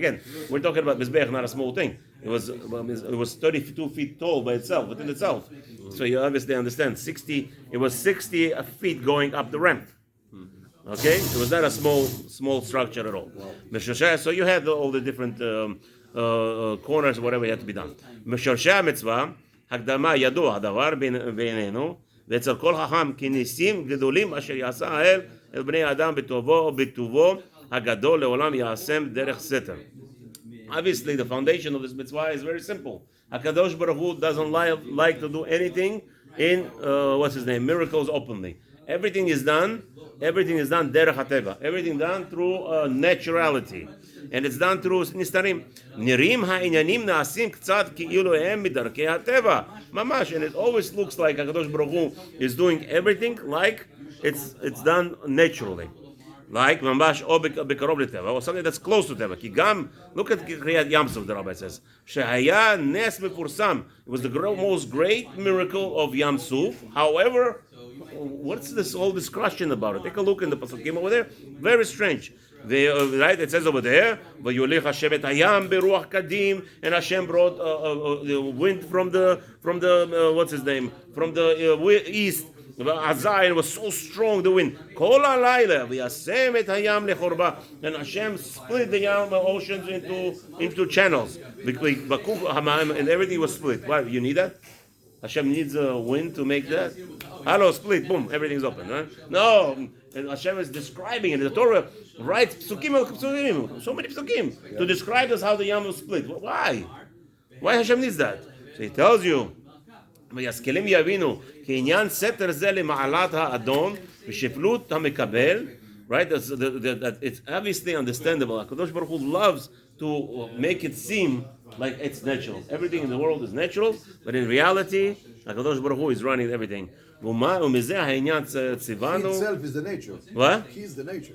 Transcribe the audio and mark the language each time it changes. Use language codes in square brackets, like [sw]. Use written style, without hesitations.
[en] Again, we're talking about mizbeach, not a small thing. It was 32 feet tall by itself, within itself. So you obviously understand, it was 60 feet going up the ramp. Okay, it was not a small structure at all. So you had all the different corners, whatever had to be done. [he] משורשי המצווה, הקדמה ידוע הדבר בעינינו, ואצל כל חכם כי ניסים גדולים אשר יעשה האל אל בני אדם בטובו ובטובו הגדול לעולם יעשם דרך סתר. [en] Obviously, the foundation of this mitzvah is very simple. HaKadosh Baruch Hu doesn't like to do anything in miracles openly. Everything is done derech hateva. Everything done through naturality. And it's done through נסתרים. [he] נראים העניינים נעשים קצת כאילו הם מדרכי הטבע. ממש. [en] And it always looks like HaKadosh Baruch Hu is doing everything like it's done naturally. Like [he] ממש או בקרוב לטבע, [en] or something that's close to טבע. [he] כי גם, [en] look at [he] קריאת ים סוף, [en] the rabbi says, [he] שהיה נס מפורסם. [en] It was the most great miracle of Yam Suf. However, what's this whole discussion about it? Take a look in the Pasukim over there. Very strange. Right, it says over there, [he] "Vayolech Hashem et hayam beruach kadim," [en] and Hashem brought the wind from the what's his name, from the east. Azai, was so strong the wind. [he] Kol halayla v'yasem et hayam lechorba, [en] and Hashem split the Yam oceans into channels. And everything was split. Why? You need that? Hashem needs a wind to make that. Hello, split, boom, everything's open. Right? No, and Hashem is describing it. The Torah writes psukim, so many psukim to describe us how the Yam was split. Why? Why Hashem needs that? So He tells you, [he] וישכילים יבינו כי עניין סתר זה למעלת האדון ושפלות המקבל. [en] Right? That it's obviously understandable. HaKadosh Baruch Hu loves to make it seem like it's natural. Everything in the world is natural, but in reality, HaKadosh Baruch Hu is running everything. [he] ומזה העניין ציוונו. [en] He itself is the nature. What? He is the nature.